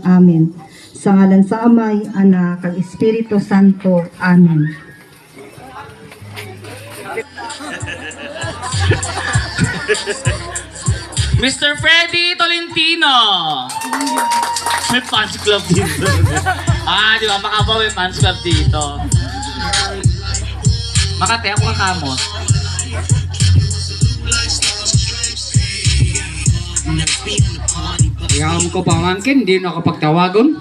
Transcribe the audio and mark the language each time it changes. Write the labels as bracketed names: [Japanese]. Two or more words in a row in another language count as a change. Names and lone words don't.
[Hiligaynon] Amen. Sa ngalan sa Amay, Anak, kag Espiritu Santo. Amen. Mr. [Filipino] Freddy Tolentino! May [English] fans club [Filipino] dito. Di ba? Baka ba may [English] fans club [Filipino] dito? [Hiligaynon] Makate, ako kakamot. Iyam ko pamangkin, di nakapagtawagon.